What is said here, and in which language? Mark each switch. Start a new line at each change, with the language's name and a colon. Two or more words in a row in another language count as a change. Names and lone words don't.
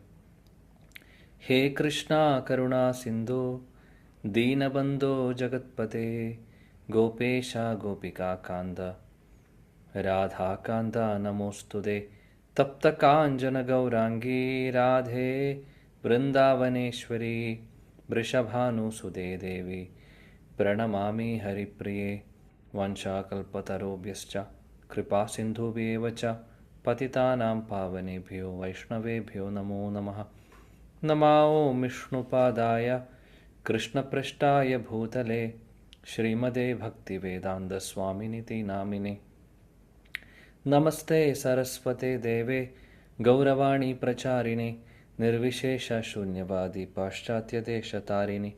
Sanskrit: ഹേ കൃഷ്ണ കരുണാ സിന്ധു ദീനബന്ധോ ജഗത്പതേ ഗോപേശ ഗോപികാകാന്ത രാധാകാന്ത നമോസ്തുതേ. തപ്തകാഞ്ചന ഗൗരാംഗീ രാധേ വൃന്ദാവനേശ്വരി വൃഷഭാനുസുതേ ദേവി പ്രണമാമി ഹരിപ്രിയേ. വംശാകൽപതരോഭ്യശ്ച കൃപാസിന്ധുഭ്യേവ ച പതിതാനാം പാവനേഭ്യോ വൈഷ്ണവേഭ്യോ നമോ നമഃ. നമോ വിഷ്ണുപാദായ കൃഷ്ണപൃഷ്ഠായ ഭൂതലേ ശ്രീമതേ ഭക്തിവേദാന്തസ്വാമിനിതി നാമിനെ. നമസ്തേ സരസ്വതേ ദേവേ ഗൗരവാണി പ്രചാരിണേ നിർവിശേഷ ശൂന്യവാദി പാശ്ചാത്യദേശതാരിണി.